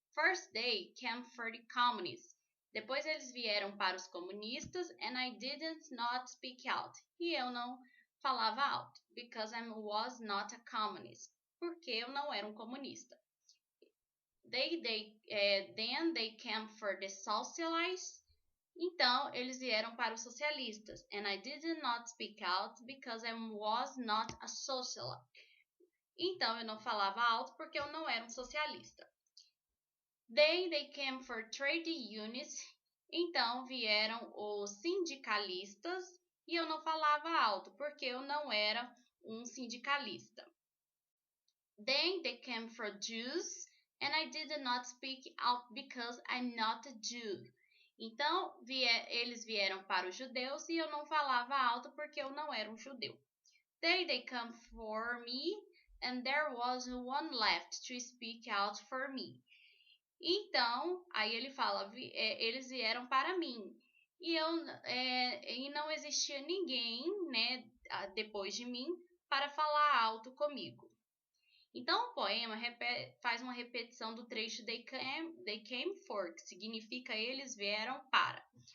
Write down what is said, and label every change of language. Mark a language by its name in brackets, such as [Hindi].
[English] First they came for the communists. [Portuguese] Depois eles vieram para os comunistas, [English] and I didn't not speak out. [Portuguese] E eu não falava alto, [English] because I was not a communist. [Portuguese] Porque eu não era um comunista. [English] Then they came for the socialists. [Portuguese] Então, eles vieram para os socialistas. [English] And I did not speak out because I was not a socialist. [Portuguese] Então, eu não falava alto porque eu não era um socialista. [English] Then they came for trade unions. [Portuguese] Então, vieram os sindicalistas. E eu não falava alto porque eu não era um sindicalista. [English] Then they came for Jews. And I did not speak out because I'm not a Jew. [Portuguese] Então, eles vieram para os judeus e eu não falava alto porque eu não era um judeu. [English] They come for me, and there was one left to speak out for me. [Portuguese] Então, aí ele fala, eles vieram para mim. E não existia ninguém, né, depois de mim, para falar alto comigo. Então, o poema faz uma repetição do trecho [English] they came for, [Portuguese] que significa eles vieram para.